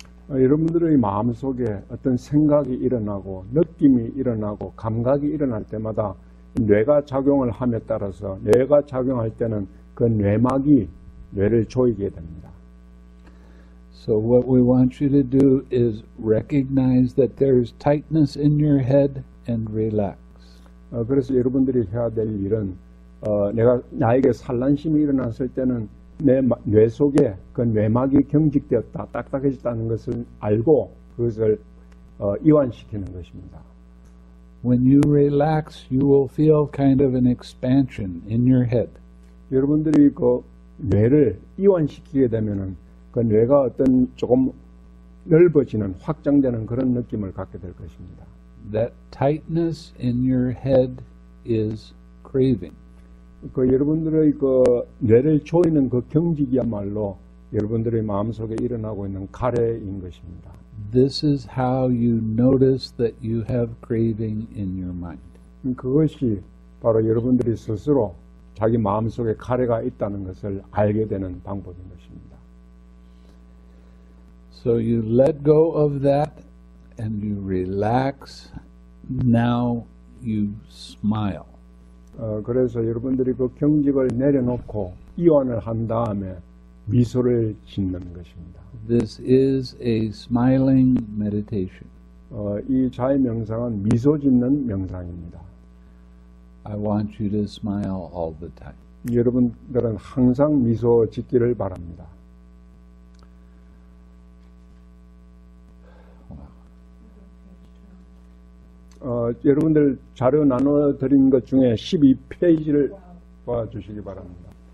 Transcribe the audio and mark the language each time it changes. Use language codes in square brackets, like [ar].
[ko] 여러분들의 마음속에 어떤 생각이 일어나고 느낌이 일어나고 감각이 일어날 때마다 뇌가 작용을 함에 따라서 뇌가 작용할 때는 그 뇌막이 뇌를 조이게 됩니다. [en] So what we want you to do is recognize that there's tightness in your head and relax. [ko] 그래서 여러분들이 해야 될 일은 나에게 산란심이 일어났을 때는 내 뇌 속에 그 뇌막이 경직되었다, 딱딱해졌다는 것을 알고 그것을 이완시키는 것입니다. [en] When you relax, you will feel kind of an expansion in your head. [ko] 여러분들이 그 뇌를 이완시키게 되면은 그 뇌가 어떤 조금 넓어지는, 확장되는 그런 느낌을 갖게 될 것입니다. [en] That tightness in your head is craving. [ko] 그 여러분들의 그 뇌를 조이는 그 경직이야말로 여러분들의 마음속에 일어나고 있는 가래인 것입니다. [en] This is how you notice that you have craving in your mind. [ko] 그것이 바로 여러분들이 스스로 자기 마음속에 가래가 있다는 것을 알게 되는 방법인 것입니다. [en] So you let go of that and you relax. Now you smile. [ko] 그래서 여러분들이 그 경직을 내려놓고 이완을 한 다음에 미소를 짓는 것입니다. [en] This is a smiling meditation. [ko] 이 자의 명상은 미소 짓는 명상입니다. [en] I want you to smile all the time. [ko] 여러분들은 항상 미소 짓기를 바랍니다. 여러분들 자료 나눠드린 것 중에 12페이지를 봐주시기 바랍니다.